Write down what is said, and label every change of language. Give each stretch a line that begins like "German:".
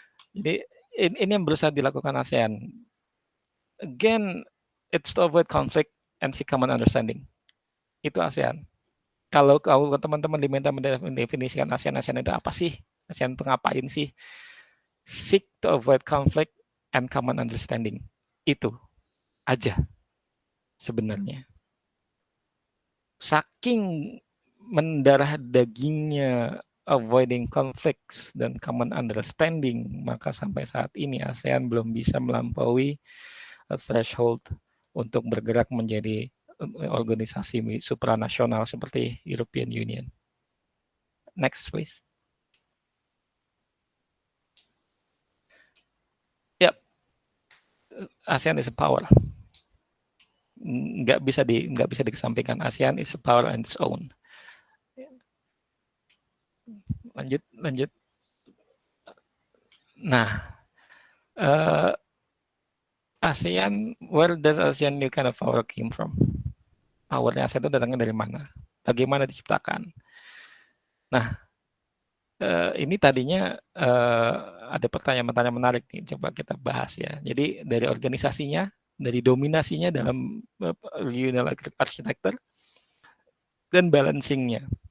Indonesian: Jadi ini yang berusaha dilakukan ASEAN.
English: Again, it's to avoid conflict and seek common understanding.
Indonesian: Itu ASEAN. Kalau teman-teman diminta mendefinisikan ASEAN itu apa sih? ASEAN itu ngapain sih?
English: Seek to avoid conflict and common understanding.
Indonesian: Itu aja sebenarnya. Saking mendarah dagingnya
English: avoiding conflicts
Indonesian: dan
English: common understanding,
Indonesian: maka sampai saat ini ASEAN belum bisa melampaui threshold untuk bergerak menjadi organisasi supranasional seperti European Union.
English: Next, please. Yep. ASEAN is a power.
Indonesian: Nggak bisa dikesampingkan.
English: ASEAN is a power on its own.
Indonesian: Lanjut.
English: Nah, ASEAN, where does ASEAN new kind of power came from?
Indonesian: Powernya ASEAN itu datangnya dari mana? Bagaimana diciptakan? Nah, ini tadinya ada pertanyaan-pertanyaan menarik nih, coba kita bahas ya. Jadi dari organisasinya, dari dominasinya dalam
English: regional architecture
Indonesian: dan balancingnya.